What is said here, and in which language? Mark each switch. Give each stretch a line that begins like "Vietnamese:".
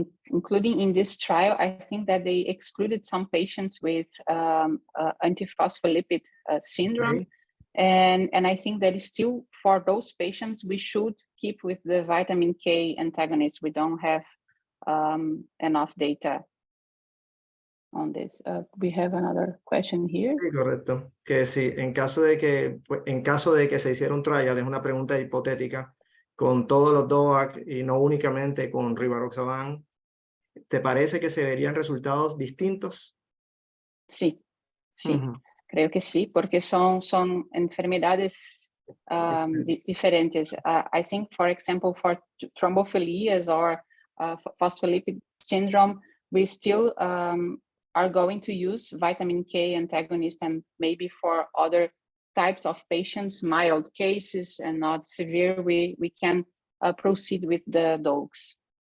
English: Including in this trial, I think that they excluded some patients with antiphospholipid syndrome. Okay. And I think that is still for those patients, we should keep with the vitamin K antagonist. We don't have enough data on this. We have another question here.
Spanish: Sí, correcto. Que sí, en caso de que se hiciera un trial, es una pregunta hipotética, con todos los DOAC y no únicamente con rivaroxaban, ¿te parece que se verían resultados distintos? Sí. Creo que sí, porque son enfermedades diferentes.
English: I think, for example, for thrombophilias or phospholipid syndrome, we still are going to use vitamin K antagonist, and maybe for other types of patients, mild cases and not severe, we can proceed with the dose.